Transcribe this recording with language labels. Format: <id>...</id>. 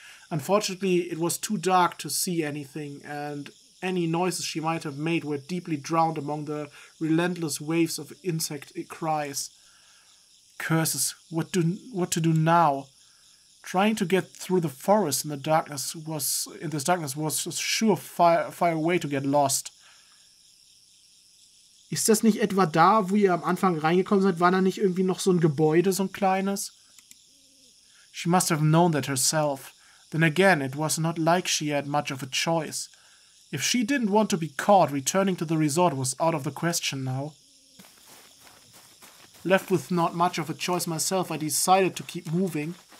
<en>Unfortunately, it was too dark to see anything, and any noises she might have made were deeply drowned among the relentless waves of insect cries. Curses, what to do now? Trying to get through the forest in this darkness was a surefire way to get lost.</en> <de>Ist das nicht etwa da, wo ihr am Anfang reingekommen seid? War da nicht irgendwie noch so ein Gebäude, so ein kleines?</de> <en>She must have known that herself. Then again, it was not like she had much of a choice. If she didn't want to be caught, returning to the resort was out of the question now. Left with not much of a choice myself, I decided to keep moving.</en>